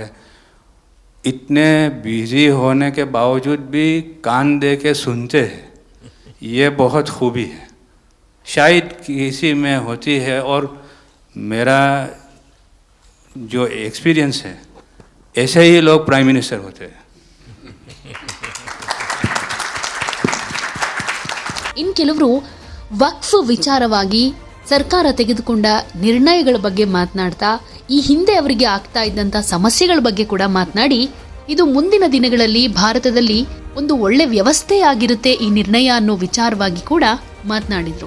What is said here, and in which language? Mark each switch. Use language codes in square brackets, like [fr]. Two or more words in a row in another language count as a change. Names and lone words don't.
[hi] इतने बिजी होने के बावजूद भी कान दे के सुनते हैं, ये बहुत खूबी है, शायद किसी में होती है. और मेरा जो एक्सपीरियंस है, ऐसे ही लोग [en] prime minister [hi] होते हैं. [kn] ಇನ್ ಕೆಲವರು ವಕ್ಫ್ ವಿಚಾರವಾಗಿ ಸರ್ಕಾರ ತೆಗೆದುಕೊಂಡ ನಿರ್ಣಯಗಳ ಬಗ್ಗೆ ಮಾತನಾಡ್ತಾ ಈ ಹಿಂದೆ ಅವರಿಗೆ ಆಗ್ತಾ ಇದ್ದಂಥ ಸಮಸ್ಯೆಗಳ ಬಗ್ಗೆ ಕೂಡ ಮಾತನಾಡಿ, ಇದು ಮುಂದಿನ ದಿನಗಳಲ್ಲಿ ಭಾರತದಲ್ಲಿ ಒಂದು ಒಳ್ಳೆ ವ್ಯವಸ್ಥೆ ಆಗಿರುತ್ತೆ ಈ ನಿರ್ಣಯ ಅನ್ನೋ ವಿಚಾರವಾಗಿ ಕೂಡ ಮಾತನಾಡಿದ್ರು.